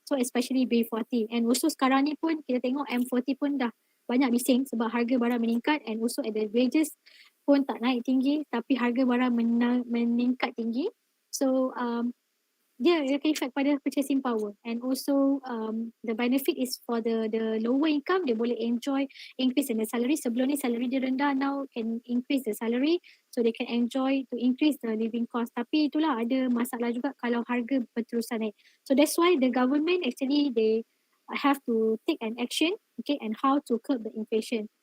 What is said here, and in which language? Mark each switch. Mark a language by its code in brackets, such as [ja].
[en] So especially [ms] B40, [en] and also [ms] sekarang ni pun kita tengok M40 pun dah banyak bising sebab harga barang meningkat, [en] and also at the wages [ms] pun tak naik tinggi tapi harga barang meningkat tinggi. [en] So [ms] dia akan [en] effect [ms] pada [en] purchasing power, and also the benefit is for the lower income, [ms] dia boleh [en] enjoy increase in the salary. [ms] Sebelum ni salary dia rendah, [en] now can increase the salary, so they can enjoy to increase the living cost. [ms] Tapi itulah ada masalah juga kalau harga berterusan naik. [en] So that's why the government actually they have to take an action, okay, and how to curb the inflation.